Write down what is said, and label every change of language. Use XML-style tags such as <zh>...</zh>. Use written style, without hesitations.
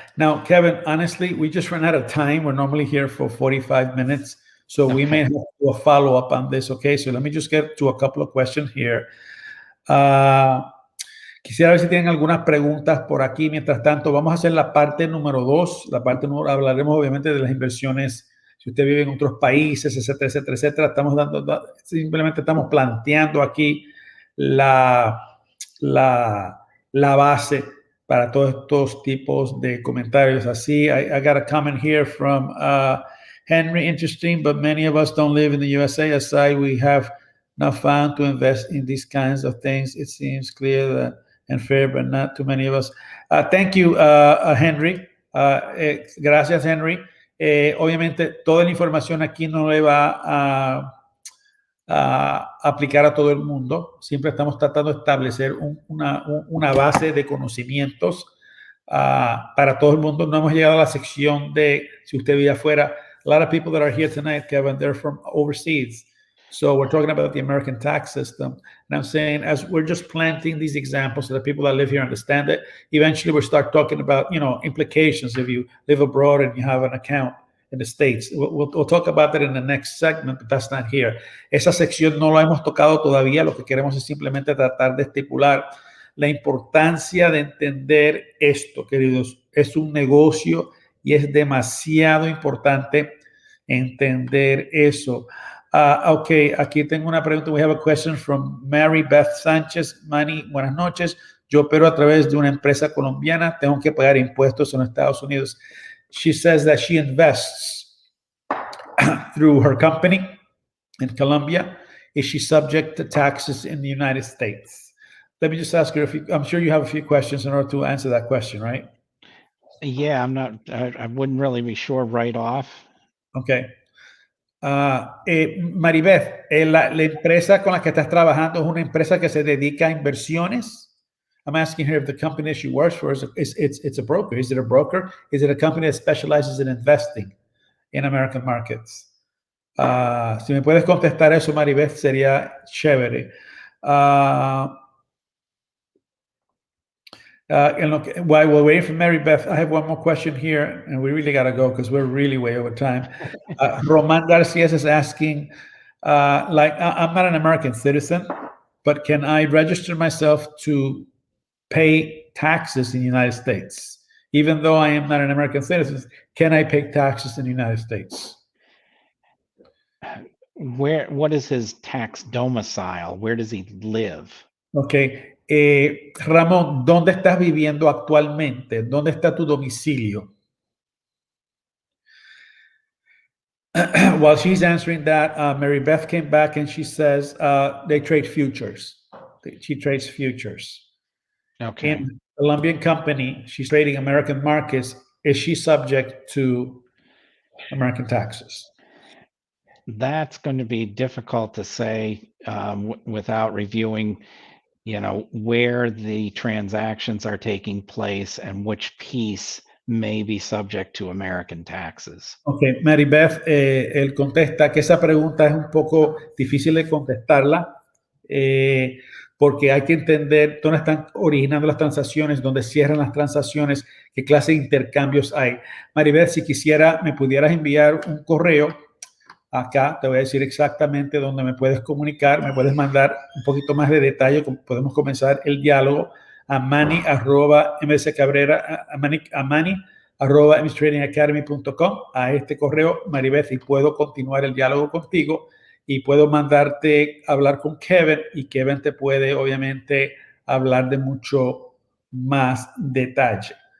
<en>Now, Kevin, honestly, we just ran out of time. We're normally here for 45 minutes. So we may have to do a follow-up on this. Okay, so let me just get to a couple of questions here.</en> <es>Quisiera ver si tienen algunas preguntas por aquí. Mientras tanto, vamos a hacer la parte número 2. La parte número, hablaremos obviamente de las inversiones si usted vive en otros países, etcétera, etcétera, etcétera. Simplemente estamos planteando aquí la base para todos estos tipos de comentarios. Así,</es> <en>I got a comment here from Henry, interesting, but many of us don't live in the USA. Aside, we have not found to invest in these kinds of things. It seems clear that, and fair, but not too many of us. Thank you, Henry.</en> <es>Gracias, Henry. Obviamente, toda la información aquí no le va a aplicar a todo el mundo. Siempre estamos tratando de establecer una base de conocimientos para todo el mundo. No hemos llegado a la sección de si usted vive afuera.</es> <en>A lot of people that are here tonight, Kevin, they're from overseas. So we're talking about the American tax system. And I'm saying, as we're just planting these examples so that people that live here understand it, eventually we'll start talking about, implications if you live abroad and you have an account in the States. We'll talk about that in the next segment, but that's not here.</en> <es>Esa sección no la hemos tocado todavía. Lo que queremos es simplemente tratar de estipular la importancia de entender esto, queridos. Es un negocio y es demasiado importante entender eso. Okay, aquí tengo una pregunta.</es> <en>We have a question from Mary Beth Sánchez.</en> <es>Manny, buenas noches. Yo opero a través de una empresa colombiana. Tengo que pagar impuestos en Estados Unidos.</es> <en>She says that she invests through her company in Colombia. Is she subject to taxes in the United States? Let me just ask her I'm sure you have a few questions in order to answer that question, right? Yeah, I wouldn't really be sure right off. Okay.</en> <es>Maribeth, la empresa con la que estás trabajando es una empresa que se dedica a inversiones.</es> <en>I'm asking her if the company she works for it's a broker. Is it a broker? Is it a company that specializes in investing in American markets?</en> <es>Si me puedes contestar eso, Maribeth, sería chévere.</es> <en>While we're waiting for Mary Beth, I have one more question here, and we really got to go because we're really way over time. Roman Garcia is asking, I'm not an American citizen, but can I register myself to pay taxes in the United States? Even though I am not an American citizen, can I pay taxes in the United States? What is his tax domicile? Where does he live? Okay.</en> <es>Ramón, ¿dónde estás viviendo actualmente? ¿Dónde está tu domicilio?</es> <en>While she's answering that, Mary Beth came back and she says they trade futures. She trades futures. Okay. In a Colombian company, she's trading American markets. Is she subject to American taxes? That's going to be difficult to say without reviewing where the transactions are taking place and which piece may be subject to American taxes.</en> <es>Okay, Mary Beth, él contesta que esa pregunta es un poco difícil de contestarla porque hay que entender dónde están originando las transacciones, dónde cierran las transacciones, qué clase de intercambios hay. Mary Beth, si quisiera, me pudieras enviar un correo. Acá te voy a decir exactamente dónde me puedes comunicar, me puedes mandar un poquito más de detalle, podemos comenzar el diálogo a mani@mstradingacademy.com, a este correo, Maribeth, y puedo continuar el diálogo contigo y puedo mandarte a hablar con Kevin y Kevin te puede obviamente hablar de mucho más detalle.</es>